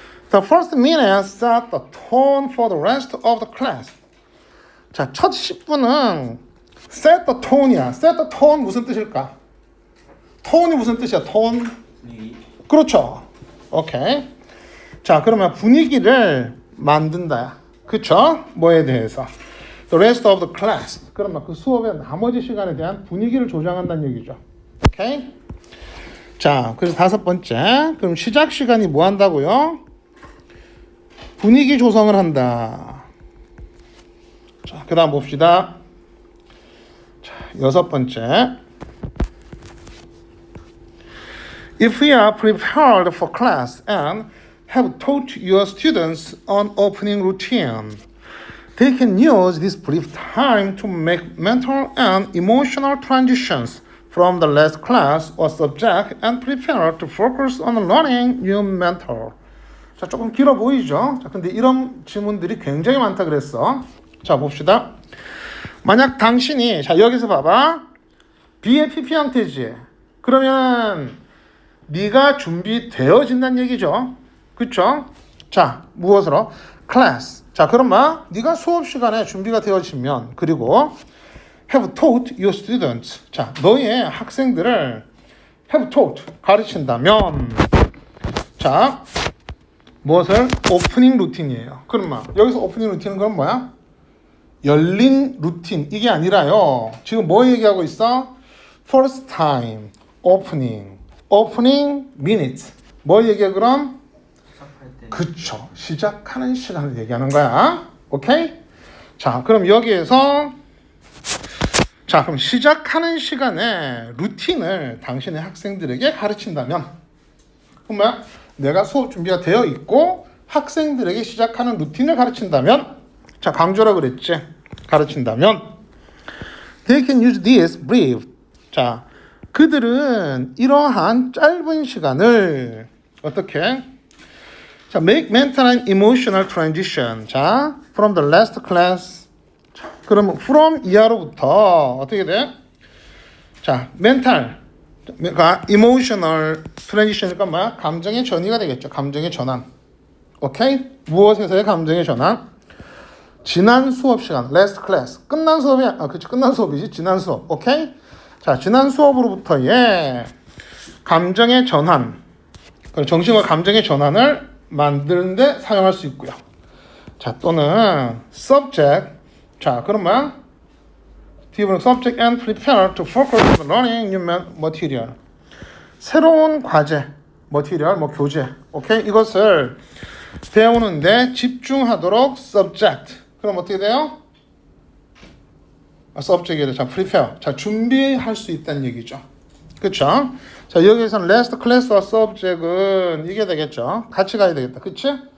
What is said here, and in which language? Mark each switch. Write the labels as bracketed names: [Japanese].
[English] The first minute set the tone for the rest of the class. [Korean] 자, 첫 10분은 [English] set the tone [Korean] 이야. [English] set the tone [Korean] 무슨 뜻일까? 톤이 무슨 뜻이야? 톤? 분위기. 그렇죠. 오케이. 자, 그러면 분위기를 만든다. 그쵸? 뭐에 대해서? [English] The rest of the class. [Korean] 그러면 그 수업의 나머지 시간에 대한 분위기를 조정한다는 얘기죠. 오케이? 자, 그래서 다섯 번째. 그럼 시작 시간이 뭐 한다고요? 분위기 조성을 한다. 자, 그 다음 봅시다. 자, 여섯 번째. [English] If we are prepared for class and have taught your students an opening routine, they can use this brief time to make mental and emotional transitions from the last class or subject and prepare to focus on learning new mental. [Korean] 자, 조금 길어 보이죠? 자, 근데 이런 질문들이 굉장히 많다 그랬어. 자, 봅시다. 만약 당신이, 자, 여기서 봐봐. B의 PP 형태지. 그러면 네가 준비되어진다는 얘기죠. 그쵸? 자, 무엇으로? class. 자, 그럼 뭐? 네가 수업 시간에 준비가 되어지면, 그리고 [English] have taught your students. [Korean] 자, 너의 학생들을 have taught, 가르친다면, 자, 무엇을? 오프닝 루틴이에요. 그럼 뭐? 여기서 오프닝 루틴은 그럼 뭐야? 열린 루틴. 이게 아니라요. 지금 뭐 얘기하고 있어? [English] first time, opening minute. [Korean] 뭐 얘기해 그럼? 시작할 때. 그쵸. 시작하는 시간을 얘기하는 거야. 오케이? 자, 그럼 여기에서 자, 그럼 시작하는 시간에 루틴을 당신의 학생들에게 가르친다면 그럼 뭐야? 내가 수업 준비가 되어 있고 학생들에게 시작하는 루틴을 가르친다면 자, 강조라 그랬지? 가르친다면 [English] they can use this brief. [Korean] 자, 그들은 이러한 짧은 시간을 어떻게? [English] 자, make mental and emotional transition. 자, from the last class. [Korean] 자, 그러면 from 이하로부터 어떻게 돼? 자, mental, 그러니까 emotional transition이니까 뭐야? 감정의 전이가 되겠죠. 감정의 전환. 오케이? 무엇에서의 감정의 전환? 지난 수업 시간, last class. 끝난 수업이, 그치, 끝난 수업이지. 지난 수업. 오케이? 자, 지난 수업으로부터의 감정의 전환, 정신과 감정의 전환을 만드는데 사용할 수 있고요. 자, 또는 subject. 자, 그럼 뭐야? 뒤에 [English] subject and prepare to focus on learning new material. [Korean] 새로운 과제, material, 뭐 교재. 오케이? 이것을 배우는데 집중하도록 subject. 그럼 어떻게 돼요? subject이래. 자, prepare. 자, 준비할 수 있다는 얘기죠. 그쵸? 자, 여기에서는 last class와 subject은 이게 되겠죠. 같이 가야 되겠다. 그치?